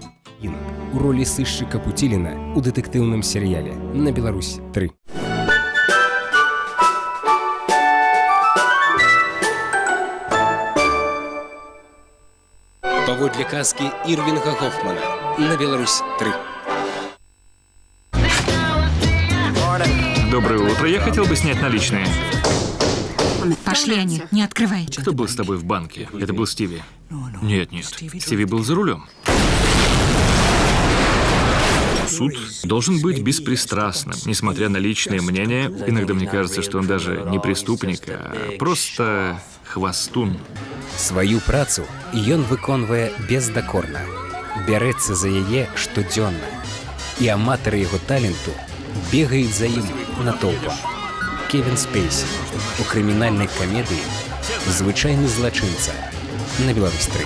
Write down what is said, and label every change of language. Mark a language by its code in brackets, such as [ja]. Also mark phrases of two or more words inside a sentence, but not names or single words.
[be] У ролі сышчыка Пуціліна у дэтэктыўным серыяле на Беларусь-3. Паводле казкі Ірвінга Гофмана на Беларусь-3. [ru] Доброе утро. Я хотел бы снять наличные. Пошли они, не открывай. Кто был с тобой в банке? Это был Стиви? Нет. Стиви был за рулем. Суд должен быть беспристрастным, несмотря на личные мнения. Иногда мне кажется, что он даже не преступник, а просто хвастун. [be] Сваю працу ён выконвае бездакорна. Бярэцца за яе штодзённа. І аматары яго таленту бегаюць за ім натоўпам. Кевін Спейсі у крымінальнай камедыі «Звычайны злачынца» на Беларусь-3.